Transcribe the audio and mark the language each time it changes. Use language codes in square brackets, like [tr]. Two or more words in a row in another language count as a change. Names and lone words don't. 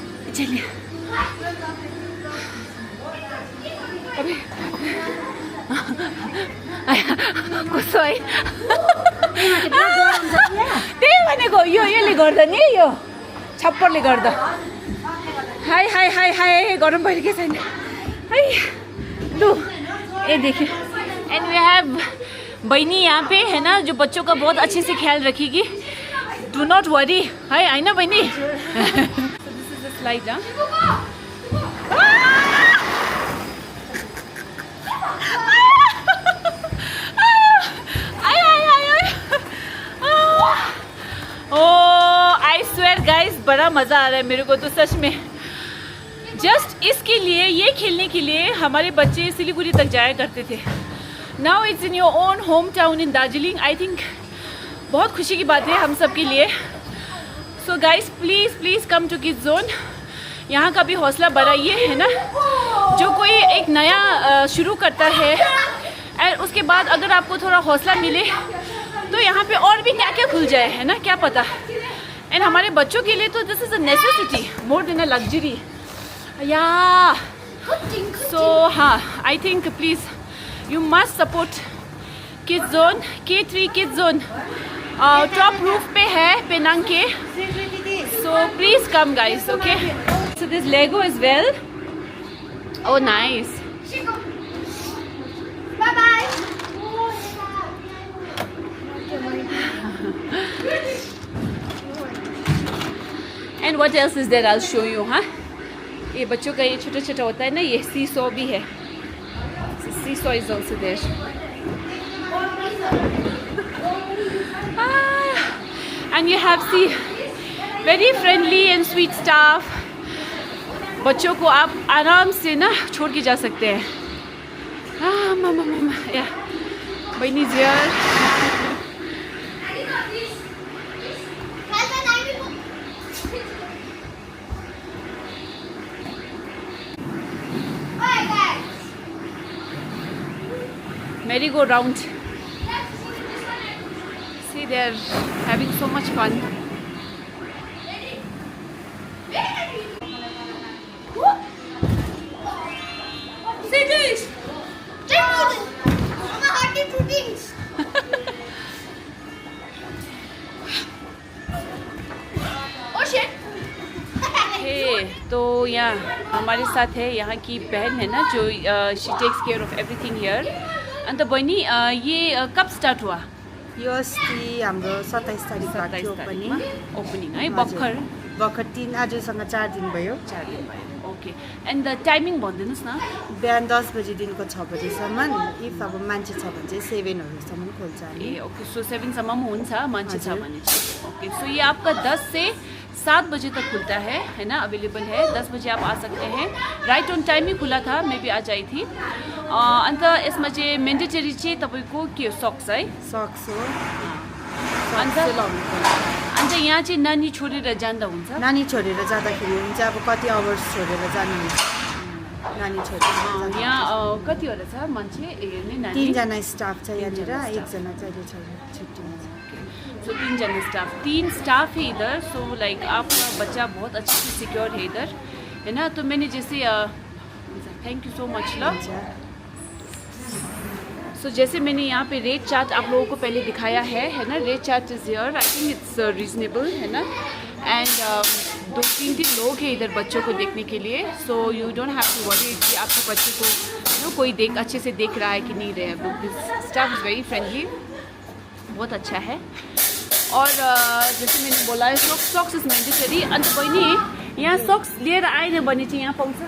[hi] चलिए अभी [ne] कस्तो है त्यही भनेको यसले गर्दा नि यो छप्परले गर्दा [hi] हाय हाय हाय हाय [ne] गरम भइरहेको छैन है लु [hi] ये देखिए [en] and we have [hi] बहनी यहाँ पे है ना जो बच्चों का बहुत अच्छे से ख्याल रखेगी [en] do not worry [hi] है ना बहनी [en] this is the slide I swear guys [hi] बड़ा मज़ा आ रहा है मेरे को तो सच में जस्ट इसके लिए ये खेलने के लिए हमारे बच्चे सिलीगुड़ी तक जाया करते थे [en] now it's in your own home town in Darjeeling I think [hi] बहुत खुशी की बात है हम सब के लिए [en] so guys please please come to Kids Zone [hi] यहाँ का भी हौसला बढ़ाइए है ना जो कोई एक नया शुरू करता है और उसके बाद अगर आपको थोड़ा हौसला मिले तो यहाँ पे और भी क्या क्या खुल जाए है ना क्या पता एंड हमारे बच्चों के लिए तो [en] this is a necessity more than a luxury [hi] या सो हाँ [en] I think please you must support Kids Zone K3 Kids Zone top roof [hi] पे है पेनांग के [en] so please come guys okay so this Lego is well oh nice Bye bye. and what else is there I will show you [hi] हाँ ये बच्चों का ये छोटा छोटा होता है ना ये सीसॉ भी है [en] seesaw is also there and you have see very friendly and sweet staff [hi] बच्चों को आप आराम से ना छोड़ के जा सकते हैं मामा मामा या बहनी जियर merry-go-round. [en] See, they're having so much fun. Say this. Mama, hearty proteins. Oh shit. [hi] Hey, तो यहाँ हमारे साथ है यहाँ की बहन है ना जो [en] she takes care of everything here. [ne] अन्त बहिनी [hi] ये कब स्टार्ट हुआ [ne] यो अस्ति हाम्रो 27 तारिक भएको थियो ओपनिङ है भर्खर भर्खर 3 आजसँग 4 दिन भयो 4 दिन भयो [en] okay and the timing [ne] भनिदिनुहोस् न बिहान 10 बजीदेखिको 6 बजीसम्म इफ अब मान्छे छ भने चाहिँ 7 हरूसम्म खोल्छ [hi] ए [en] okay so [ne] 7 सम्म हुन्छ मान्छे छ भने चाहिँ [en] okay so [hi] ये आपका 10 से 7 बजे तक खुलता है ना अवेलेबल है 10 बजे आप आ सकते हैं [en] right on time [hi] ही खुला था मैं भी आज आई थी [ne] अन्त यसमा चाहिँ मेन्डेटरी चाहिँ तपाईँको के हो [hi] सक्स है [ne] सक्स हो अन्त यहाँ चाहिँ नानी छोडेर जाँदा हुन्छ नानी छोडेर जाँदाखेरि हुन्छ अब कति आवर्स छोडेर जानुहुन्छ नानी छोडेर यहाँ कतिवटा छ मान्छे हेर्ने नानी 3 जना स्टाफ छ यहाँनिर एकजना चाहिँ छुट्टीमा छ [hi] सो 3 जना स्टाफ 3 स्टाफ है इधर [en] so like [hi] आपका बच्चा बहुत अच्छे से सिक्योर है इधर है ना तो मैंने जैसे [en] thank you so much [hi] ल सो जैसे मैंने यहाँ पे [en] rate chart [hi] आप लोगों को पहले दिखाया है ना [en] rate chart is here I think it's reasonable [hi] है ना एंड 2-3 लोग हैं इधर बच्चों को देखने के लिए [en] so you don't have to worry [hi] कि आपके बच्चे को कोई अच्छे से देख रहा है कि नहीं रहे [en] staff is very friendly [hi] बहुत अच्छा है और जैसे मैंने बोला है [en] socks is mandatory [ne] अन्त बहिनी यहाँ सॉक्स लिएर आएन भने चाहिँ यहाँ पाउँछ